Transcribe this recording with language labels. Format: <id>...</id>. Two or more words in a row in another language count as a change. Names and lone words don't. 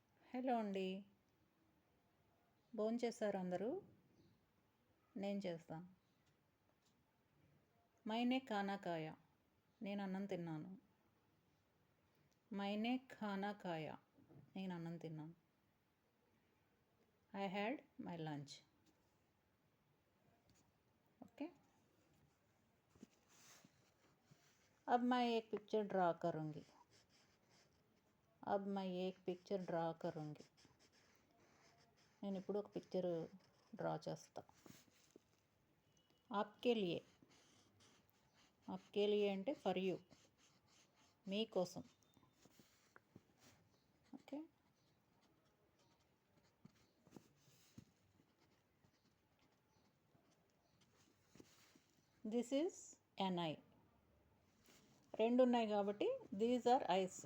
<te>హలో అండి. భోంచేశారా అందరూ? నేను చేస్తాను.</te> <hi>मैंने खाना खाया.</hi> <te>నేను అన్నం తిన్నాను.</te> <hi>मैंने खाना खाया.</hi> <te>నేను అన్నం తిన్నాను.</te> <en>I had my lunch.</en> <hi>ओके. अब मैं एक</hi> <en>picture draw</en> <hi>करूँगी. अब मैं एक</hi> <en>picture draw</en> <hi>करूँगी.</hi> <te>నేను ఇప్పుడు ఒక</te> <en>picture draw</en> <te>చేస్తా.</te> <hi>आपके लिए. आपके लिए అంటే</hi> <en>for you,</en> <hi>మీకోసం.</hi> <en>OK. This is an eye.</en> <te>రెండు ఉన్నాయి కాబట్టి</te> <en>these are eyes.</en>